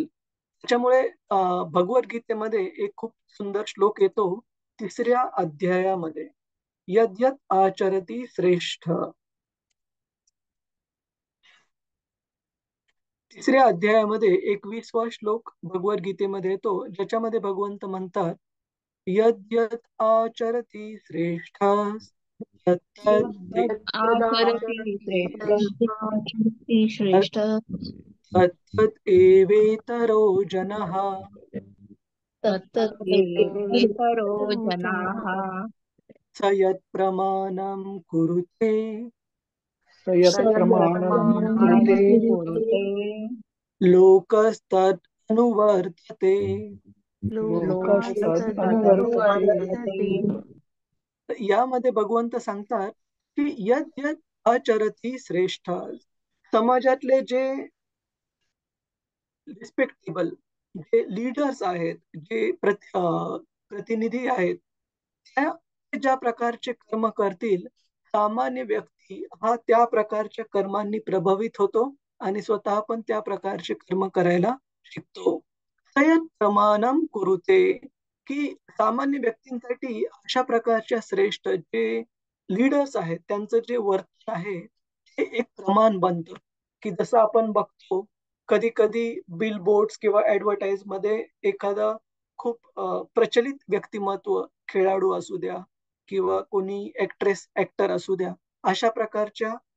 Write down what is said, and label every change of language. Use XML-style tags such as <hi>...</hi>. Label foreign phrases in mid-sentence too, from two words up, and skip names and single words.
<mr>त्याच्यामुळे भगवद्गीतेमध्ये एक खूप सुंदर श्लोक येतो 3ऱ्या अध्यायामध्ये,</mr> <sa>यद्यत आचरती श्रेष्ठ.</sa> <mr>3ऱ्या अध्यायामध्ये 21वा श्लोक भगवद्गीतेमध्ये येतो, ज्याच्यामध्ये भगवंत म्हणतात</mr> <sa>यद्यत आचरती श्रेष्ठ तत्तत् एवेतरो जनः. स यत् प्रमाणं कुरुते स यत् प्रमाणं कुरुते लोकस्तत् अनुवर्तते. लोकांत अनुवर्तते.</sa> <mr>यामध्ये भगवंत सांगतात की</mr> <sa>यद यद आचरती श्रेष्ठ,</sa> <mr>समाजातले जे रिस्पेक्टेबल जे लीडर्स आहेत, जे प्रतिनिधी आहेत, ते ज्या प्रकारचे कर्म करतील, सामान्य व्यक्ती हा त्या प्रकारच्या कर्मांनी प्रभावित होतो आणि स्वतः पण त्या प्रकारचे कर्म करायला शिकतो.</mr> <sa>तयत् प्रमाणम कुरुते,</sa> <mr>की सामान्य व्यक्तींसाठी अशा प्रकारच्या श्रेष्ठ जे लीडर्स आहेत त्यांचं जे वर्तन आहे ते एक प्रमाण बनतं. की जसं आपण बघतो कधी कधी बिलबोर्ड्स किंवा ऍडव्हर्टाईज मध्ये एखादा खूप प्रचलित व्यक्तिमत्व, खेळाडू असू द्या किंवा कोणी ऍक्टर असू द्या, अशा प्रकारच्या</mr>